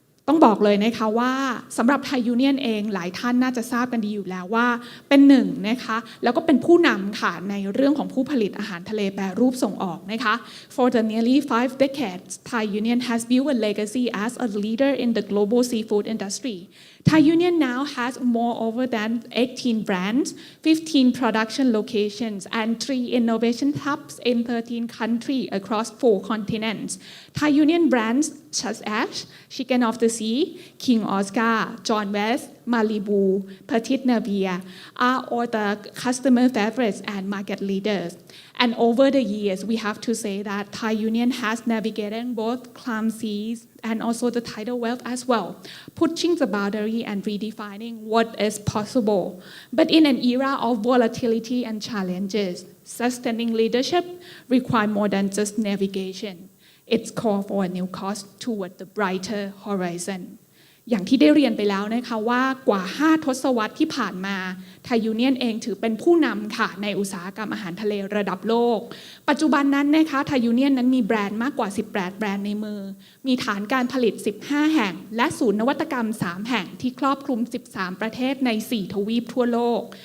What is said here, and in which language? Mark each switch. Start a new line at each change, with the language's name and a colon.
Thai: ต้องบอกเลยนะคะว่าสำหรับไทยยูเนียนเองหลายท่านน่าจะทราบกันดีอยู่แล้วว่าเป็นหนึ่งนะคะแล้วก็เป็นผู้นำค่ะในเรื่องของผู้ผลิตอาหารทะเลแปรรูปส่งออกนะคะ
English: For the nearly 5 decades, Thai Union has built a legacy as a leader in the global seafood industry. Thai Union now has more over than 18 brands, 15 production locations, and 3 innovation hubs in 13 countries across 4 continents. Thai Union brands such as Chicken of the Sea, King Oscar, John West, Malibu, Petit Navia are all the customer favorites and market leaders. And over the years, we have to say that Thai Union has navigated both calm seas and also the tidal wave as well, pushing the boundary and redefining what is possible. But in an era of volatility and challenges, sustaining leadership requires more than just navigation. It's called for a new course toward the brighter horizon.
Thai: อย่างที่ได้เรียนไปแล้วนะคะว่ากว่า5ทศวรรษที่ผ่านมาไทยยูเนียนเองถือเป็นผู้นำค่ะในอุตสาหกรรมอาหารทะเลระดับโลกปัจจุบันนั้นนะคะไทยยูเนียนนั้นมีแบรนด์มากกว่า18แบรนด์ในมือมีฐานการผลิต15แห่งและศูนย์นวัตกรรม3แห่งที่ครอบคลุม13ประเทศใน4ทวีปทั่วโลก